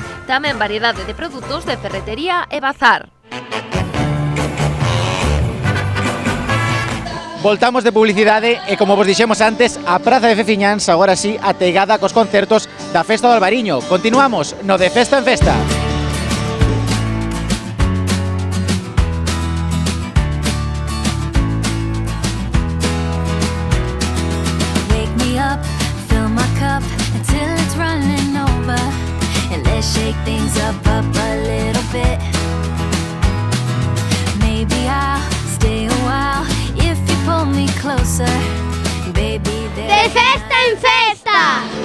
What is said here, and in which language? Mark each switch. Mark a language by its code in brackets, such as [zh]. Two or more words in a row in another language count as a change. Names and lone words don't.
[gl] Tamén variedade de produtos de ferretería e bazar. Voltamos de publicidade e, como vos dixemos antes, a Praza de Fefiñáns agora sí ateigada cos concertos da Festa do Albariño. Continuamos no de Festa en Festa. [en] Shake things up a little bit. Maybe I'll stay a while if you pull me closer, baby. [gl] De Festa en Festa.